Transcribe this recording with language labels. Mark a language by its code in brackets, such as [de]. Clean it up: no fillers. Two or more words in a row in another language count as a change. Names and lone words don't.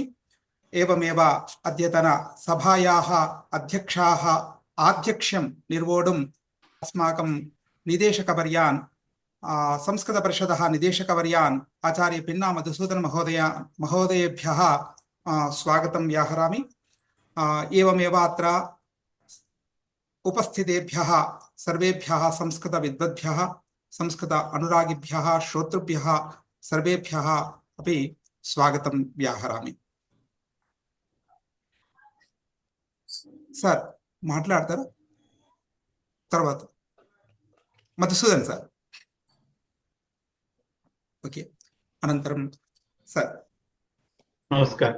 [sa] एवमेव अद्यतन सभायाः अध्यक्षाः आध्यक्ष्यं निर्वोढुम् अस्माकं निदेशकवर्यान् संस्कृतपरिषदः निदेशकवर्यान् आचार्य पिन्ना मधुसूदन महोदयेभ्यः स्वागतं व्याहरामि। एवमेव अत्र उपस्थितेभ्यः सर्वेभ्यः संस्कृतविद्वद्भ्यः, संस्कृत अनुरागिभ्यः, श्रोतृभ्यः सर्वेभ्यः अपि स्वागतं व्याहरामि। [te] సార్ మాట్లాడతారా? తర్వాత మధుసూదన్ సార్. ఓకే, అనంతరం సార్. నమస్కారం